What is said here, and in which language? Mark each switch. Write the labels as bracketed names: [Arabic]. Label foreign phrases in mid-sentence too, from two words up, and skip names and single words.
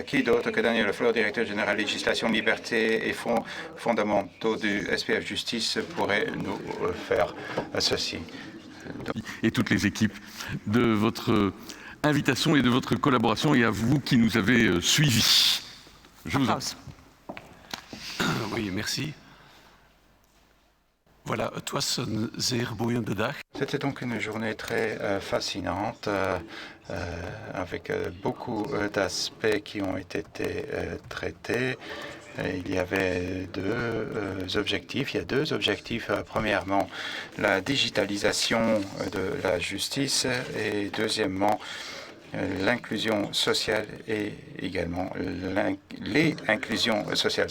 [French] Qui d'autre que Daniel Fleur, directeur général législation, liberté et fonds fondamentaux du SPF Justice, pourrait nous faire ceci. Et toutes les équipes de votre invitation et de votre collaboration, et à vous qui nous avez suivis. Je vous en prie. Oui, merci. Voilà, [Dutch] het was een zeer boeiende dag. [French] C'était donc une journée très fascinante avec beaucoup d'aspects qui ont été traités. Il y avait deux objectifs. Il y a deux objectifs. Premièrement, la digitalisation de la justice et deuxièmement, l'inclusion sociale et également les inclusions sociales.